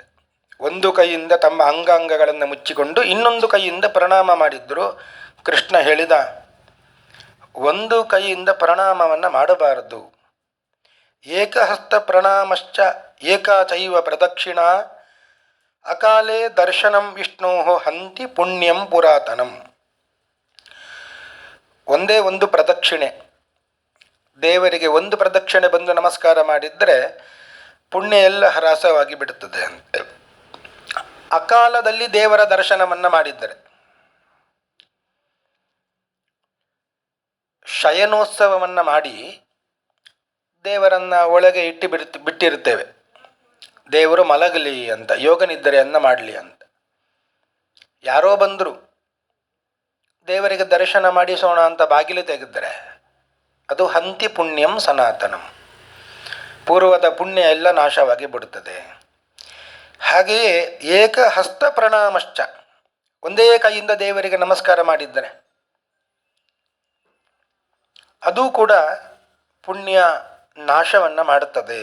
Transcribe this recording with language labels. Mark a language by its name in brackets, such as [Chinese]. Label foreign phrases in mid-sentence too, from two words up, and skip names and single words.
[Kannada] ಒಂದು ಕೈಯಿಂದ ತಮ್ಮ ಅಂಗಾಂಗಗಳನ್ನು ಮುಚ್ಚಿಕೊಂಡು ಇನ್ನೊಂದು ಕೈಯಿಂದ ಪ್ರಣಾಮ ಮಾಡಿದ್ರು. ಕೃಷ್ಣ ಹೇಳಿದ, ಒಂದು ಕೈಯಿಂದ ಪ್ರಣಾಮವನ್ನು ಮಾಡಬಾರದು. [Sanskrit] ಏಕಹಸ್ತ ಪ್ರಣಾಮಶ್ಚ ಏಕಾಚೈವ ಪ್ರದಕ್ಷಿಣಾ ಅಕಾಲೇ ದರ್ಶನಂ ವಿಷ್ಣೋ ಹಂತಿ ಪುಣ್ಯಂ ಪುರಾತನಂ. [Kannada] ಒಂದೇ ಒಂದು ಪ್ರದಕ್ಷಿಣೆ, ದೇವರಿಗೆ ಒಂದು ಪ್ರದಕ್ಷಿಣೆ ಬಂದು ನಮಸ್ಕಾರ ಮಾಡಿದರೆ ಪುಣ್ಯ ಎಲ್ಲ ಹ್ರಾಸವಾಗಿ ಬಿಡುತ್ತದೆ ಅಂತೆ. ಅಕಾಲದಲ್ಲಿ ದೇವರ ದರ್ಶನವನ್ನು ಮಾಡಿದ್ದರೆ, ಶಯನೋತ್ಸವವನ್ನು ಮಾಡಿ ದೇವರನ್ನು ಒಳಗೆ ಬಿಟ್ಟಿರ್ತೇವೆ, ದೇವರು ಮಲಗಲಿ ಅಂತ, ಯೋಗ ನಿದ್ರೆಯನ್ನು ಮಾಡಲಿ ಅಂತ. ಯಾರೋ ಬಂದರು ದೇವರಿಗೆ ದರ್ಶನ ಮಾಡಿಸೋಣ ಅಂತ ಬಾಗಿಲು ತೆಗೆದರೆ ಅದು [Sanskrit] ಹಂತಿ ಪುಣ್ಯಂ ಸನಾತನಂ, [Kannada] ಪೂರ್ವದ ಪುಣ್ಯ ಎಲ್ಲ ನಾಶವಾಗಿ ಬಿಡುತ್ತದೆ. ಹಾಗೆಯೇ [Sanskrit] ಏಕಹಸ್ತ ಪ್ರಣಾಮಶ್ಚ, [Kannada] ಒಂದೇ ಕೈಯಿಂದ ದೇವರಿಗೆ ನಮಸ್ಕಾರ ಮಾಡಿದ್ದರೆ ಅದು ಕೂಡ ಪುಣ್ಯ ನಾಶವನ್ನು ಮಾಡುತ್ತದೆ.